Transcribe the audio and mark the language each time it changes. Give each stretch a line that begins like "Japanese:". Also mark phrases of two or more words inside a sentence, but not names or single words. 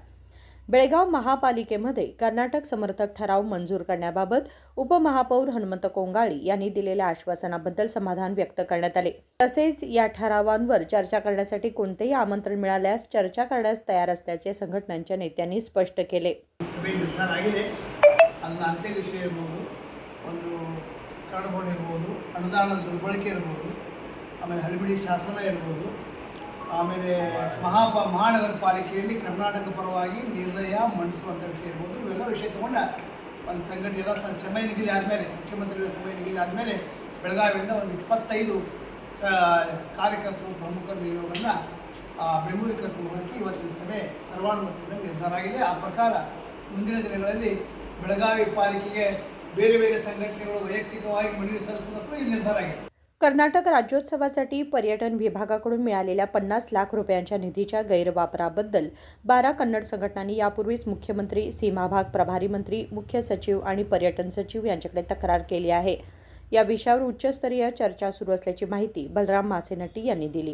Marathi: बेळगाव महापालिकेमध्ये कर्नाटक समर्थक ठराव मंजूर करण्याबाबत उपमहापौर हनुमंत कोंगाळी यांनी दिलेल्या आश्वासनाबद्दल समाधान व्यक्त करण्यात आले। तसेच या ठरावांवर चर्चा करण्यासाठी कोणतेही आमंत्रण मिळाल्यास चर्चा करण्यास तयार असल्याचे संघटनांच्या नेत्यांनी स्पष्ट केले।
Kannada: ಅನುದಾನದ ದುರ್ಬಳಕೆ ಇರಬಹುದು, ಆಮೇಲೆ ಹಲಬಿಡಿ ಶಾಸನ ಇರಬಹುದು, ಆಮೇಲೆ ಮಹಾನಗರ ಪಾಲಿಕೆಯಲ್ಲಿ ಕರ್ನಾಟಕ ಪರವಾಗಿ ನಿರ್ಣಯ ಮಂಡಿಸುವಂಥ ವಿಷಯ ಇರ್ಬೋದು। ಇವೆಲ್ಲ ವಿಷಯ ತಗೊಂಡ ಒಂದು ಸಂಘಟನೆ ಎಲ್ಲ ಸಮಯ ನಿಗದಿ ಆದಮೇಲೆ ಮುಖ್ಯಮಂತ್ರಿಗಳ ಸಮಯ ನಿಗದಿ ಆದಮೇಲೆ ಬೆಳಗಾವಿಯಿಂದ ಒಂದು 25 ಕಾರ್ಯಕರ್ತರು ಪ್ರಮುಖ ನಿಯೋಗವನ್ನು ಬೆಂಗಳೂರಿಗೆ ಕರ್ಕೊಂಡು ಹೋಗಿ ಇವತ್ತಿನ ಸಭೆ ಸರ್ವಾನುಮತದಿಂದ ನಿರ್ಧಾರ ಆಗಿದೆ। ಆ ಪ್ರಕಾರ ಮುಂದಿನ ದಿನಗಳಲ್ಲಿ ಬೆಳಗಾವಿ ಪಾಲಿಕೆಗೆ ಬೇರೆ ಬೇರೆ ಸಂಘಟನೆಗಳು ವೈಯಕ್ತಿಕವಾಗಿ ಮನವಿ ಸಲ್ಲಿಸೋದಕ್ಕೂ ಈ ನಿರ್ಧಾರ ಆಗಿದೆ।
Marathi: कर्नाटक राज्योत्सवासाठी पर्यटन विभागाकडून मिळालेल्या 50 लाख रुपयांच्या निधीच्या गैरवापराबद्दल 12 कन्नड संघटनांनी यापूर्वीच मुख्यमंत्री, सीमाभाग प्रभारी मंत्री, मुख्य सचिव आणि पर्यटन सचिव यांच्याकडे तक्रार केली आहे। या विषयावर उच्चस्तरीय चर्चा सुरू असल्याची माहिती बलराम मासेनट्टी यांनी दिली।